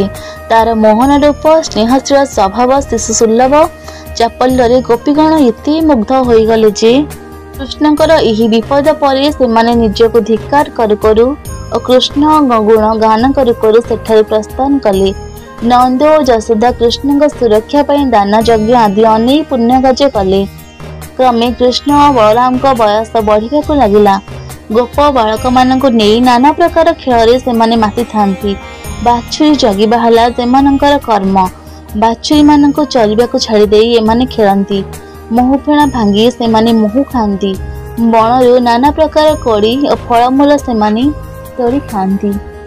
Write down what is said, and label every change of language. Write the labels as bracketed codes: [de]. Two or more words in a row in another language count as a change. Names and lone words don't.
[or] ତାର ମୋହନ ରୂପ ସ୍ନେହଶୀଳ ସ୍ୱଭାବ ଶିଶୁ ସୁଲଭ ଚାପଲ୍ୟ ଗୋପୀଗଣ ଏତେ ମୁଗ୍ଧ ହୋଇ ଗଲେ ଯେ କୃଷ୍ଣଙ୍କର ଏହି ବିପଦ ପରେ ସେମାନେ ନିଜକୁ ଧିକ୍କାର କରୁ କରୁ ଆଉ କୃଷ୍ଣ ଗୁଣ ଗାନ କରୁ କରୁ ସେଠାରେ ପ୍ରସ୍ଥାନ କଲେ। ନନ୍ଦ ଆଉ ଯଶୋଦା କୃଷ୍ଣ ସୁରକ୍ଷା ପାଇ ଦାନ ଯଜ୍ଞ ଆଦି ଅନେକ ପୁଣ୍ୟ କାର୍ଯ୍ୟ କଲେ। କ୍ରମେ କୃଷ୍ଣ ଆଉ ବଳରାମ କୁ ବୟସ ବଢ଼ିବାକୁ ଲାଗିଲା। ଗୋପ ବାଳକ ମାନେ ନାନା ପ୍ରକାର ଖେଳ ସେ ମାତି ଥାଆନ୍ତି। ବାଛୁରୀ ଜଗିବା ହେଲା ସେମାନଙ୍କର କର୍ମ। ବାଛୁରୀ ମାନେ ଚରିବା ଛାଡ଼ି ଦେଇ ଏମାନେ ଖେଳନ୍ତି। ମହୁ ଫେଣା ଭାଙ୍ଗି ସେମାନେ ମହୁ ଖାଆନ୍ତି। ବଣରୁ ନାନା ପ୍ରକାର କୋଳି ଆଉ ଫଳମୂଳ ସେମାନେ ତୋଡ଼ି ଖାଆନ୍ତି।